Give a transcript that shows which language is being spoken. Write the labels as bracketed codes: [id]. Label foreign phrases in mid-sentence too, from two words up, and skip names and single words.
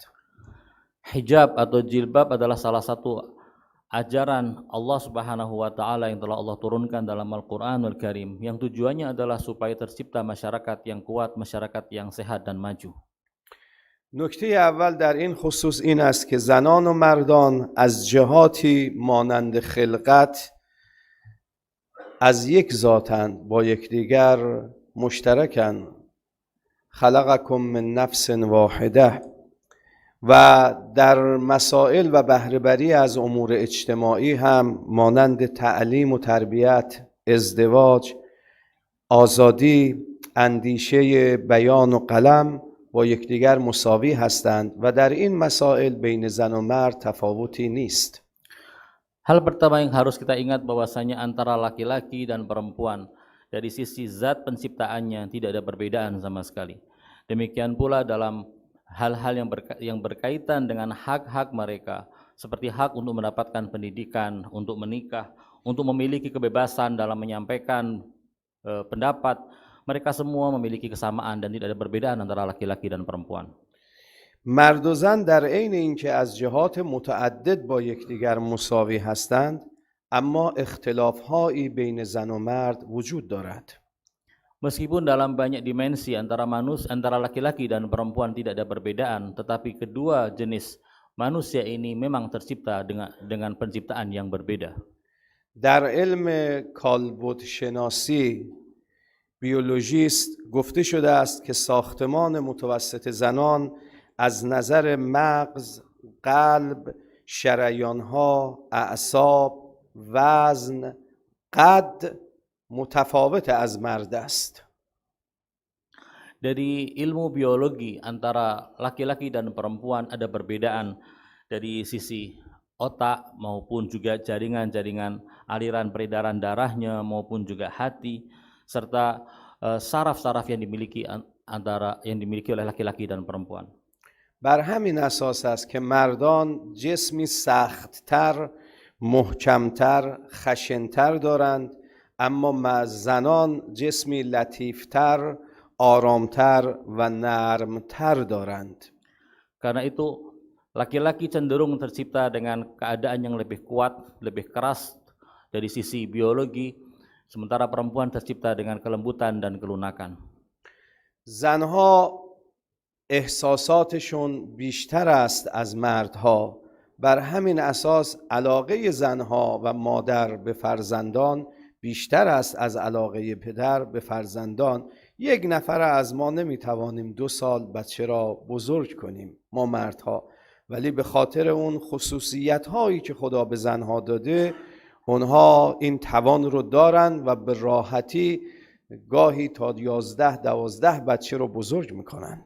[id] Hijab atau jilbab adalah salah satu ajaran Allah [ar] سبحانه وتعالى [id] yang telah Allah turunkan dalam Al-Qur'anul Karim yang tujuannya adalah supaya tercipta masyarakat yang kuat, masyarakat yang sehat dan maju. [fa] نکته اول در این خصوص این است که زنان و مردان از جهاتی مانند خلقت از یک ذاتند، با یکدیگر مشترکند. [ar] خلقکم من نفس واحده. [fa] و در مسائل و بهره‌وری از امور اجتماعی هم مانند تعلیم و تربیت، ازدواج، آزادی، اندیشه، بیان و قلم با یکدیگر مساوی هستند و در این مسائل بین زن و مرد تفاوتی نیست. [id] Hal pertama yang harus kita ingat bahwasanya antara laki-laki dan perempuan dari sisi zat penciptaannya tidak ada perbedaan sama sekali. Demikian pula dalam hal-hal yang berkaitan dengan hak-hak mereka, seperti hak untuk mendapatkan pendidikan, untuk menikah, untuk memiliki kebebasan dalam menyampaikan pendapat, mereka semua memiliki kesamaan dan tidak ada perbedaan antara laki-laki dan perempuan. [fa] مرد و زن در عین اینکه از جهات متعدد با یکدیگر مساوی هستند، اما اختلاف‌هایی بین زن و مرد وجود دارد. [id] Meskipun dalam banyak dimensi antara laki-laki dan perempuan tidak ada perbedaan, tetapi kedua jenis manusia ini memang tercipta dengan penciptaan yang berbeda. [fa] در علم کالبد شناسی بیولوژیست گفته شده است که ساختمان متوسط زنان از نظر مغز، قلب، شریانها، اعصاب، وزن، قد متفاوت از مرد است. [id] Dari ilmu biologi antara laki-laki dan perempuan ada perbedaan dari sisi otak maupun juga jaringan-jaringan aliran peredaran darahnya maupun juga hati serta saraf-saraf yang dimiliki oleh laki-laki dan perempuan. [fa] بر همین اساس است که مردان جسمی سخت‌تر، محکم‌تر، خشن‌تر دارند، اما زنان جسمی لطیفتر، آرامتر و نرمتر دارند. [id] Karena itu laki-laki cenderung tercipta dengan keadaan yang lebih kuat, lebih keras dari sisi biologi, sementara perempuan tercipta dengan kelembutan dan kelunakan. [fa] زنها احساساتشون بیشتر است از مردها. بر همین اساس علاقه زنها و مادر به فرزندان بیشتر است از علاقه پدر به فرزندان. یک نفر از ما نمیتوانیم 2 سال بچه را بزرگ کنیم، ما مردها، ولی به خاطر اون خصوصیت هایی که خدا به زنها داده اونها این توان رو دارن و به راحتی گاهی تا 11-12 بچه رو بزرگ میکنند.